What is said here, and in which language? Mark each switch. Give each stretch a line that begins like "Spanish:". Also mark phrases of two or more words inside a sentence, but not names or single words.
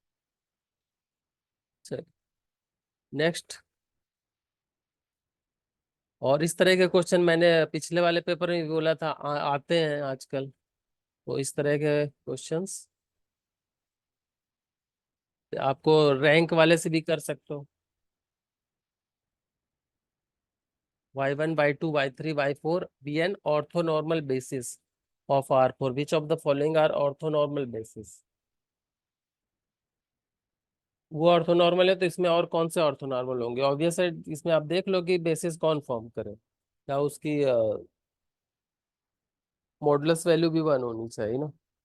Hindi: चल, नेक्स्ट। और इस तरह के क्वेश्चन मैंने पिछले वाले पेपर में भी बोला था, आते हैं आजकल। तो इस तरह के क्वेश्चंस आपको रैंक वाले से भी कर सकते हो।
English: y1 y2 y3 y4 bn orthonormal basis of R4, which of the following are orthonormal basis?
Hindi: वो ऑर्थोनॉर्मल है तो इसमें और कौन से ऑर्थोनॉर्मल होंगे? ऑब्वियस है, इसमें आप देख लो कि बेसिस कौन फॉर्म करे, क्या उसकी
English: modulus value
Hindi: भी 1 होनी चाहिए ना।